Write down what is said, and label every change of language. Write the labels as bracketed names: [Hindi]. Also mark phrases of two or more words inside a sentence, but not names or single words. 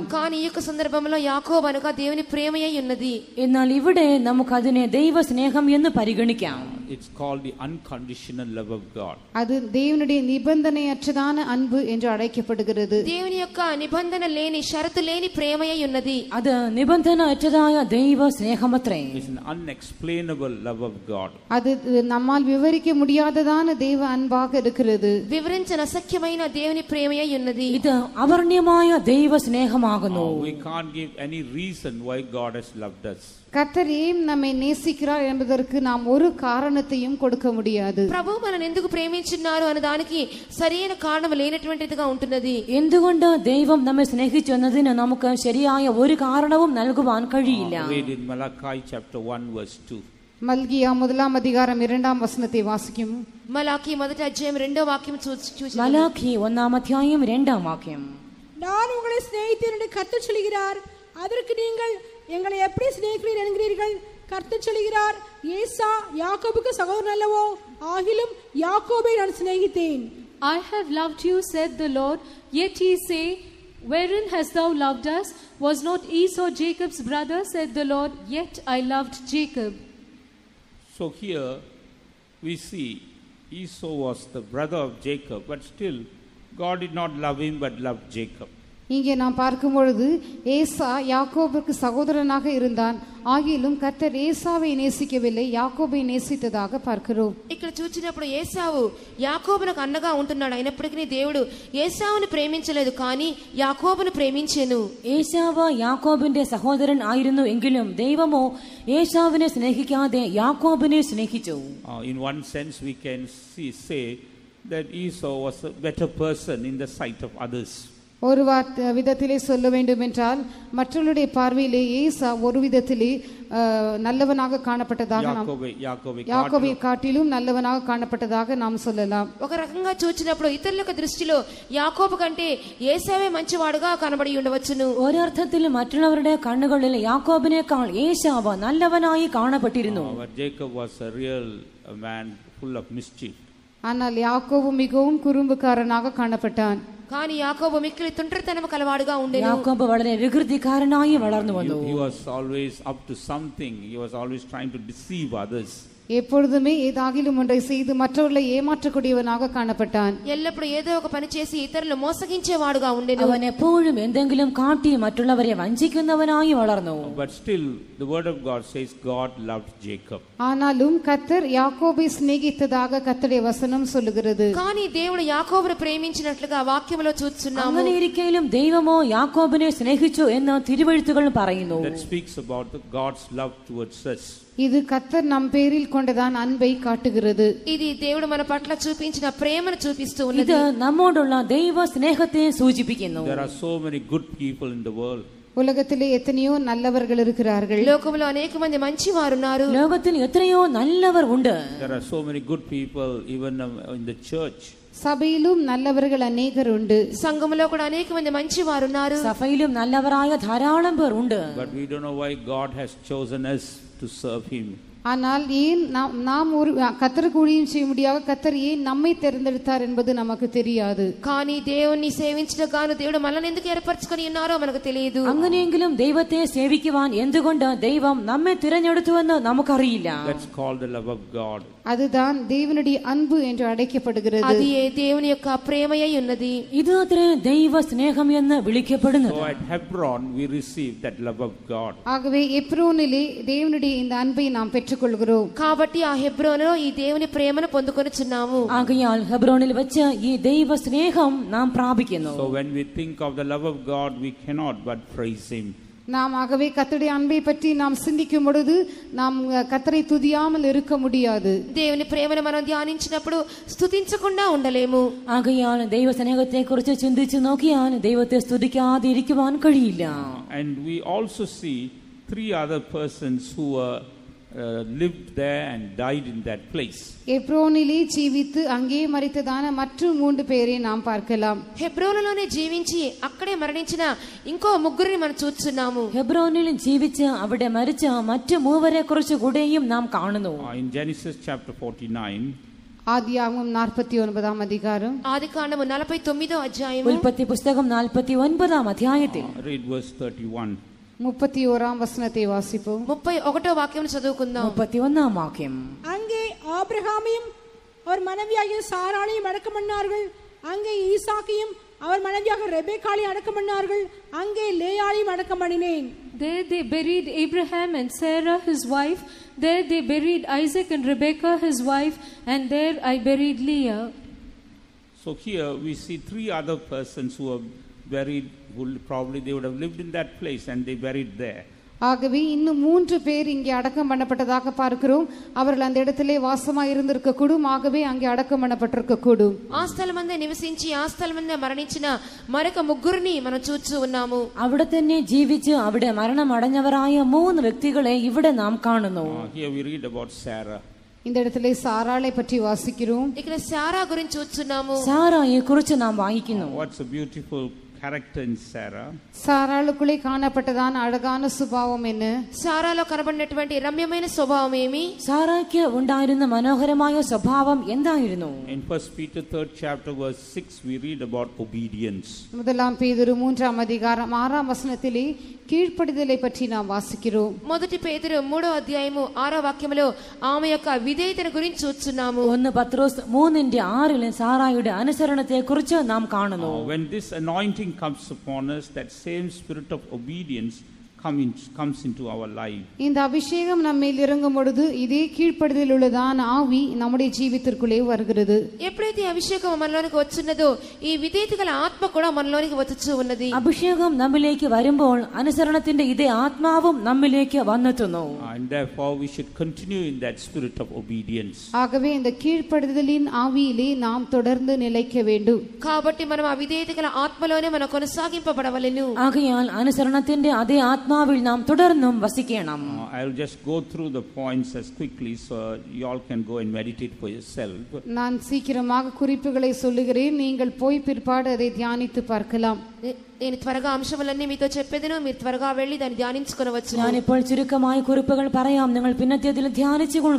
[Telugu] కానీ ఈ యొక్క సందర్భంలో యాకోబు అనగా దేవుని ప్రేమయై ఉన్నది. [Malayalam] എന്നാൽ ഇവിടെ നമുക്ക് അതിനെ ദൈവ സ്നേഹം എന്ന് പരിഗണിക്കാം. [English] It's called the unconditional love of God. [Tamil] அது தேவனுடைய நிபந்தனையற்றதான அன்பு என்று அழைக்கப்படுகிறது. [Telugu] దేవుని యొక్క నిబంధన లేని షరతు లేని ప్రేమయై ఉన్నది. [Malayalam] അത് നിബന്ധന അറ്റതായ ദൈവ സ്നേഹമത്രേ. [English] It's an unexplainable love of God. [Tamil] அது நம்மால் விவரிக்க முடியாததான தேவ அன்பாக இருக்கிறது. [Telugu] వివరించిన అసఖ్యమైన దేవుని ప్రేమయై ఉన్నది. [Malayalam] ഇത് അവർണ്യമായ ദൈവ സ്നേഹമാകുന്നു. [English] We can't give any reason why God has loved us. [Tamil] கர்த்தர் ஏன் நம்மை நேசிக்கிறார் என்பதற்கு நாம் ஒரு காரணத்தையும் கொடுக்க முடியாது. [Telugu] ప్రభువు మనల్ని ఎందుకు ప్రేమించున్నారు అనే దానికి సరైన కారణం లేనటువంటిదిగా ఉంటున్నది. [Malayalam] എന്തുകൊണ്ട് ദൈവം നമ്മെ സ്നേഹിച്ചു എന്നതിന് നമുക്ക് ശരിയായ ഒരു കാരണവും നൽകുവാൻ കഴിയില്ല. [English] Read in Malachi chapter 1 verse 2. [Tamil] மல்கியா 1ஆம் அதிகாரம் 2ஆம் வசனத்தை வாசிக்கும். [Telugu] మలాకి 1వ అధ్యాయం 2వ వాక్యం చూసి [Malayalam] മലാഖി 1ആം അധ്യായം 2ആം വാക്യം. [Tamil] நான் உங்களை சிநேகித்தேன் என்று கர்த்தர் சொல்கிறார், அதற்கு நீங்கள் எங்களை எப்படி சிநேகிக்கிறீர் என்கிறீர்கள். கர்த்தர் சொல்கிறார், ஏசா யாக்கோபுக்கு சகோதரன் அல்லவோ, ஆகிலும் யாக்கோபை நான் சிநேகித்தேன். [English] I have loved you, said the Lord. Yet ye say, wherein hast thou loved us? Was not Esau Jacob's brother, said the Lord. Yet I loved Jacob. So here we see Esau was the brother of Jacob, but still God did not love him but loved Jacob. [Tamil] இங்கே நாம் பார்க்கும் பொழுது ஏசா யாக்கோபுக்கு சகோதரனாக இருந்தான், ஆகிலும் கர்த்தர் ஏசாவை நேசிக்கவில்லை, யாக்கோபை நேசித்ததாக பார்க்கிறோம். [Telugu] ఇక్కడ చూచినప్పుడు ఏసావు యాకోబునకు అన్నగా ఉంటున్నాడు. అయినప్పటికీ దేవుడు ఏసావును ప్రేమించలేదు, కానీ యాకోబును ప్రేమించెను. [Malayalam] ഏശാവ് യാക്കോബിന്റെ സഹോദരൻ ആയിരുന്നു എങ്കിലും ദൈവമോ ഏശാവിനെ സ്നേഹിക്കാതെ യാക്കോബിനെ സ്നേഹിച്ചു. [English] In one sense we can say that Esau was a better person in the sight of others. [Tamil] ஒரு விதத்திலே சொல்ல வேண்டும் என்றால் மற்றவருடைய பார்வையிலே ஏசா ஒரு விதத்திலே நல்லவனாக காணப்பட்டதாக யாக்கோபை காட்டிலும் நல்லவனாக காணப்பட்டதாக நாம் சொல்லலாம். [Telugu] ఒక రకంగా చూచినప్పుడు ఇతరుల దృష్టిలో యాకోబు కంటే ఏసావే మంచివాడుగా కనబడి ఉండవచ్చును. [Malayalam] ഒരർത്ഥത്തിൽ മറ്റുള്ളവരുടെ കണ്ണുകളിൽ യാക്കോബിനേക്കാൾ ഏശാവ് നല്ലവനായി കാണപ്പെട്ടിരുന്നു. [English] Jacob was a real man full of mischief. [Tamil] ஆனால் யாக்கோபு மிகவும் குறும்புக்காரனாக காணப்பட்டான். [Telugu] కానీ యాకోబు మిక్కిలి తుంటరితనము కలవాడుగా ఉండెను. [Malayalam] യാക്കോബ് വളരെ വികൃതിക്കാരനായി വളർന്നു വന്നു. [English] He was always up to something. He was always trying to deceive others. [Tamil] எப்பொழுதுமே ஏதாகிலும் ஒன்றை செய்து மற்றவர்களை ஏமாற்றக்கூடியவனாக காணப்பட்டான். [Telugu] ఎల్లప్పుడూ ఏదో ఒక పని చేసి ఇతరులను మోసగించేవాడుగా ఉండెను. [Malayalam] അവൻ എപ്പോഴും എന്തെങ്കിലും കാട്ടി മറ്റുള്ളവരെ വഞ്ചിക്കുന്നവനായി വളർന്നു. [English] But still the word of God says God loved Jacob. [Tamil] ஆனாலும் கர்த்தர் யாக்கோபை சிநேகித்ததாக கர்த்தருடைய வசனம் சொல்லுகிறது. [Telugu] కానీ దేవుడు యాకోబును ప్రేమించినట్లుగా వాక్యములో చూస్తున్నాము. [Malayalam] അങ്ങനെ ഇരിക്കലും ദൈവമോ യാക്കോബിനെ സ്നേഹിച്ചു എന്ന് തിരുവെഴുത്തുകൾ പറയുന്നു. [English] That speaks about the God's love towards us. [Tamil] இது கர்த்தர் நம் பேரில் கொண்டதான் அன்பை காட்டுகிறது. [Telugu] ఇది దేవుడు మన పట్ల చూపించిన ప్రేమను చూపిస్తూ ఉన్నది. [Malayalam] ഇത് നമ്മോടുള്ള ദൈവ സ്നേഹത്തെ സൂചിപ്പിക്കുന്നു. [English] There are so many good people in the world. [Tamil] உலகத்திலே எத்தனையோ நல்லவர்கள் இருக்கிறார்கள். [Telugu] లోకములో అనేక మంది మంచి వారు ఉన్నారు. [Malayalam] ലോകത്തിൽ എത്രയോ നല്ലവർ ഉണ്ട്. [English] There are so many good people even in the church. [Malayalam] സഭയിലും நல்லவர்கள் അനേകർ ഉണ്ട്. [Telugu] సంఘములో కూడా అనేక మంది మంచి వారు ఉన్నారు. [Malayalam] സഭയിലും നല്ലവരായ ധാരാളം പേർ ഉണ്ട്. [English] But we don't know why God has chosen us to serve him. [Tamil] ஆனால் ஏன் நாம் ஒரு கர்த்தருக்கு ஊழியம் செய்ய முடியாத கர்த்தர் ஏன் நம்மை தேர்ந்தெடுத்தார் என்பது நமக்கு தெரியாது. [Telugu] కానీ దేవుని సేవించడానికి గాను దేవుడు మనల్ని ఎందుకు ఏర్పరచుకొని ఉన్నారో మనకు తెలియదు. [Malayalam] അങ്ങനെയെങ്കിലും ദൈവത്തെ സേവിക്കുവാൻ എന്തുകൊണ്ട് ദൈവം നമ്മെ തിരഞ്ഞെടുത്തുവെന്ന് നമുക്കറിയില്ല. [English] That's called the love of God. [Tamil] அதுதான் தேவனுடைய அன்பு என்று அழைக்கப்படுகிறது. [Telugu] అది దేవుని యొక్క ప్రేమయై ఉన్నది. [Malayalam] ഇത് അത്രേ ദൈവ സ്നേഹം എന്ന് വിളിക്കപ്പെടുന്നത്. [English] So at Hebron we receive that love of God. [Tamil] ஆகவே எப்ரோனிலே தேவனுடைய இந்த அன்பை நாம் பெற்றுக்கொள்கிறோம். [Telugu] కాబట్టి ఆ హెబ్రోనులో ఈ దేవుని ప్రేమను పొందుకొనుచున్నాము. [Malayalam] ആകയാൽ ഹെബ്രോനിൽ വെച്ച് ഈ ദൈവ സ്നേഹം നാം പ്രാപിക്കുന്നു. [English] So when we think of the love of God we cannot but praise him. [Tamil] நாம் ஆகவே கர்த்தருடைய அன்பை பற்றி நாம் சிந்திக்கும் பொழுது நாம் கர்த்தரை துதியாமல் இருக்க முடியாது. [Telugu] దేవుని ప్రేమను మనం ధ్యానించినప్పుడు స్తుతించకుండా ఉండలేము. [Malayalam] ആകയാൽ ദൈവ സ്നേഹത്തെ കുറിച്ച് ചിന്തിച്ചു നോക്കിയാൽ ദൈവത്തെ സ്തുതിക്കാതെ ഇരിക്കുവാൻ കഴിയില്ല. [English] And we also see three other persons who lived there and died in that place. [Tamil] எப்ரோனிலே ஜீவித்து அங்கே மரித்ததான மற்ற மூன்று பேரை நாம் பார்க்கலாம். [Telugu] హెబ్రోనులోనే జీవించి అక్కడే మరణించిన ఇంకో ముగ్గురిని మనం చూస్తున్నాము. [Malayalam] ഹെബ്രോനിൽ ജീവിച്ച് അവിടെ മരിച്ച മറ്റു മൂവരെ കുറിച്ച് കൂടെയും നാം കാണുന്നു. [English] In Genesis chapter 49, [Tamil] ஆதியாகமம் 49ஆம் அதிகாரம், [Telugu] ఆదికాండము 49వ అధ్యాయము, [Malayalam] ഉൽപ്പത്തി പുസ്തകം 49ആം അധ്യായത്തിൽ [English] read verse 31. [Tamil] 31ஆம் வசனத்தை வாசிப்போம். [Telugu] 31వ వాక్యం చదువుకుందాం. [Tamil] 31ஆம் வாக்கியம். அங்கே ஆபிரகாமையும் அவர் மனைவியாகிய சாராளையும் அடக்கம் பண்ணார்கள். அங்கே ஈசாக்கையும் அவர் மனைவியாக ரெபெக்காளையும் அடக்கம் பண்ணார்கள். அங்கே லேயாளையும் அடக்கம் பண்ணினேன். [English] There they buried Abraham and Sarah his wife. There they buried Isaac and Rebekah his wife. And there I buried Leah. So here we see three other persons who are buried, who probably they would have lived in that place and they buried there. [Tamil] ஆகவே இன்னும் மூன்று பேர் இங்கே அடக்கம் பண்ணப்பட்டதாக பார்க்கிறோம். அவர்கள் அந்த இடத்திலே வாசமாய் இருந்திருக்க கூடும். ஆகவே அங்கே அடக்கம் பண்ணப்பட்டிருக்க கூடும். [Telugu] ఆ స్థలమందే నివసించి ఆ స్థలమందే మరణించిన మరొక ముగ్గురిని మనం చూస్తూ ఉన్నాము. [Malayalam] അവിടെ തന്നെ ജീവിച്ച് അവിടെ മരണം അടഞ്ഞവരായ മൂന്ന് വ്യക്തികളെ ഇവിടെ നാം കാണുന്നു. [English] Here we read about Sarah. [Tamil] இந்த இடத்திலே சாராளை பற்றி வாசிக்கிறோம். [Telugu] ఇక్కడ శారా గురించి చూస్తున్నాము. [Malayalam] സാറായെ കുറിച്ച് നാം വായിക്കുന്നു. [English] What's a beautiful character in Sarah. [Tamil] சாராளுக்குள்ளே காணப்பட்டதான அழகான சுபாவம் என்ன? [Telugu] శారాలో కనబడినటువంటి రమ్యమైన స్వభావం ఏమి? [Malayalam] സാറായ്ക്ക് ഉണ്ടായിരുന്ന മനോഹരമായ സ്വഭാവം എന്തായിരുന്നു? [English] In 1 Peter 3rd chapter verse 6 we read about obedience. [Tamil] முதலாம் பேதுரு 3ஆம் அதிகாரம் 6ஆம் வசனத்திலே கீழ்ப்படிதலை பற்றி நாம் வாசிக்கிறோம். [Telugu] మొదటి పేతురు 3వ అధ్యాయము 6వ వాక్యములో ఆమె యొక్క విధేయతను గురించి చూస్తున్నాము. [Malayalam] 1 പത്രോസ് 3:6 സാറായുടെ അനുസരണത്തെ കുറിച്ച് നാം കാണുന്നു. [English] When this anointing comes upon us, that same spirit of obedience comes into our life. [Tamil] இந்த அபிஷேகம் நம்மேல் இறங்கும் பொழுது இதே கீழ்ப்படிதல் உள்ளதான ஆவி நம்முடைய ஜீவிதத்திற்குள்ளே வருகிறது. [Telugu] ఎప్పుడైతే అభిషేకం మనలోనికి వచ్చున్నదో ఈ విధేయత గల ఆత్మ కూడా మనలోనికి వచ్చుచూ ఉన్నది. [Malayalam] അഭിഷേകം നമ്മിലേക്ക് വരുമ്പോൾ അനുസരണത്തിന്റെ ഇതേ ആത്മാവും നമ്മിലേക്ക് വന്നെത്തുന്നു. [English] And therefore we should continue in that spirit of obedience. [Tamil] ஆகவே இந்த கீழ்ப்படிதலின் ஆவியிலே நாம் தொடர்ந்து நிலைக்க வேண்டும். [Telugu] కాబట్టి మనం ఆ విధేయత గల ఆత్మలోనే మనం కొనసాగింపబడవలెను. [Malayalam] ആകയാൽ അനുസരണത്തിന്റെ അതേ ആത്മാവിൽ നാം തുടർന്നും വസിക്കണം. [English] I'll just go through the points as quickly so you all can go and meditate for yourself. [Tamil] நான் சீக்கிரமாக குறிப்புகளை சொல்லுகிறேன். நீங்கள் போய் பிற்பாடு அதை தியானித்து பார்க்கலாம். [Telugu] నేను త్వరగా అంశములన్నీ మీతో చెప్పేదను, మీరు త్వరగా వెళ్ళి దాన్ని ధ్యానించుకొనవచ్చు. [Malayalam] ഞാനിപ്പോൾ ചുരുക്കമായ കുറിപ്പുകൾ പറയാം, നിങ്ങൾ പിന്നത്തേതിൽ ധ്യാനിച്ചു കൊള്ളുക.